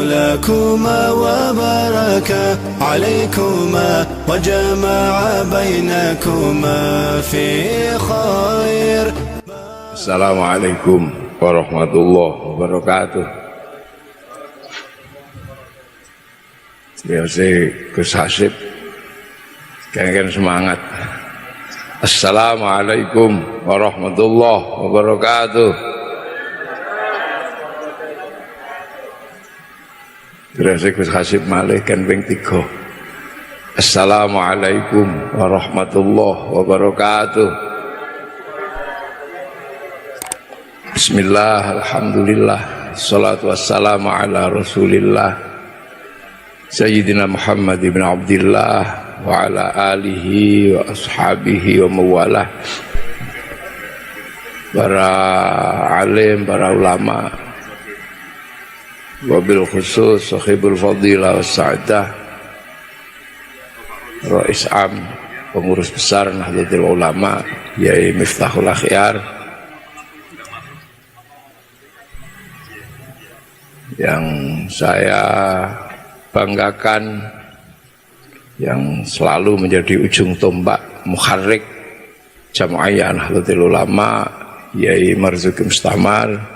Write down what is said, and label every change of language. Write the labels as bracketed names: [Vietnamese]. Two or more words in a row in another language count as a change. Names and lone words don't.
[Arabic] حياكما وبارك عليكما وجمع بينكما في خير. السلام عليكم ورحمة الله وبركاته. [Javanese] Biasa Gus Hasib kan semangat. [Arabic] السلام عليكم ورحمة الله وبركاته. [Javanese] Biasa Gus Hasib malih kan ping 3. [Arabic] السلام عليكم ورحمة الله وبركاته. بسم الله، الحمد لله، الصلاة والسلام على رسول الله سيدنا محمد بن عبد الله وعلى آله وأصحابه وموالاه. [Indonesian] Para alim, para ulama, [Arabic] وبالخصوص صاحب الفضيلة والسعادة, [Indonesian] Rais Am, pengurus besar Nahdlatul Ulama, Yai Miftahul Akhyar, yang saya banggakan, yang selalu menjadi ujung tombak muharrik Jamaiyah Nahdlatul Ulama, Yai Marzuki Mustamar